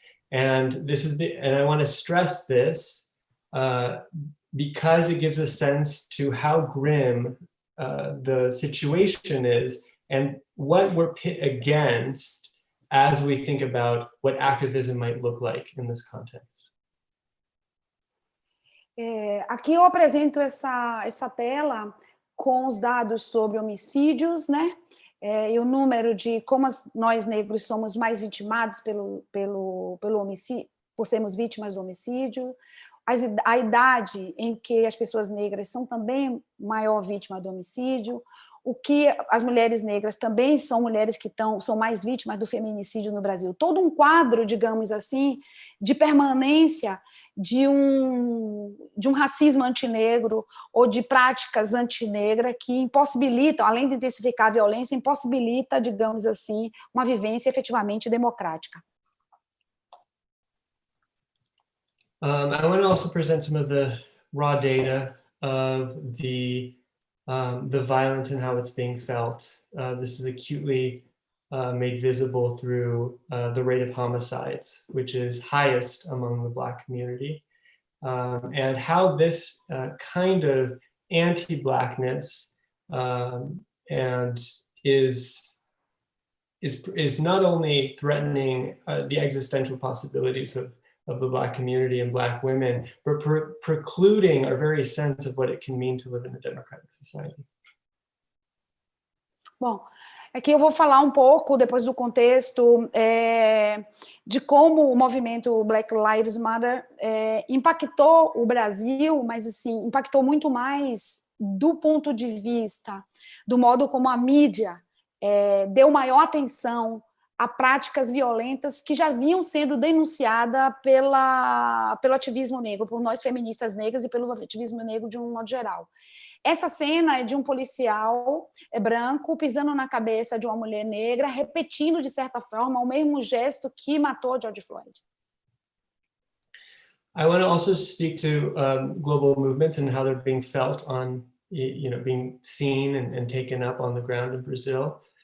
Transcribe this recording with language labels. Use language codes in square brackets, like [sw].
[en] And I want to stress this because it gives a sense to how grim the situation is and what we're pit against as we think about what activism might look like in this context. [pt] Aqui eu apresento essa tela com os dados sobre homicídios, né? E o número de como nós negros somos mais vitimados pelo homicídio, por sermos vítimas do homicídio, a idade em que as pessoas negras são também maior vítima do homicídio, o que as mulheres negras também são mulheres que são mais vítimas do feminicídio no Brasil. Todo um quadro, digamos assim, de permanência de um racismo antinegro ou de práticas antinegras que impossibilitam, além de intensificar a violência, impossibilita, digamos assim, uma vivência efetivamente democrática. [en] I want to also present some of the raw data of the violence and how it's being felt. This is acutely made visible through the rate of homicides, which is highest among the Black community, and how this kind of anti-Blackness and is not only threatening the existential possibilities of the Black community and Black women, but precluding our very sense of what it can mean to live in a democratic society. [pt] Bom, aqui eu vou falar um pouco, depois do contexto, de como o movimento Black Lives Matter impactou o Brasil, mas assim, impactou muito mais do ponto de vista do modo como a mídia deu maior atenção a práticas violentas que já vinham sendo denunciadas pelo ativismo negro, por nós feministas negras e pelo ativismo negro de um modo geral. Essa cena é de um policial branco pisando na cabeça de uma mulher negra, repetindo, de certa forma, o mesmo gesto que matou George Floyd. [en] I want to also speak to global movements and how they're being felt on, being seen and taken up on the ground in Brazil.